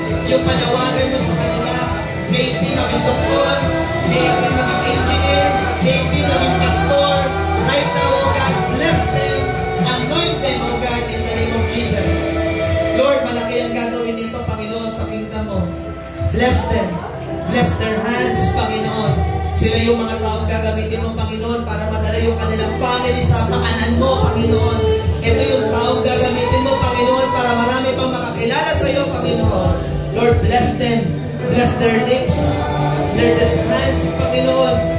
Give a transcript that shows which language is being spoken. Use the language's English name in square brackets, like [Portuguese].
[Filipino] yung panawagan mo sa kanila. [English] May it be [Filipino] maging doktor, [English] may it be maging engineer, may it be [Filipino] maging pastor. [English] Right now, oh God, bless them, anoint them, oh God, in the name of Jesus. [Filipino] Lord, malaki ang gagawin nito, Panginoon, sa kingdom mo. [English] Bless them. Bless their hands, Panginoon. [Filipino] Sila yung mga taong gagamitin mo, Panginoon, para madala yung kanilang family sa paanan mo, Panginoon. Ito yung taong gagamitin mo, Panginoon, para marami pang makakilala sa iyo, Panginoon. [English] Lord, bless them. Bless their lips, their hands, Panginoon.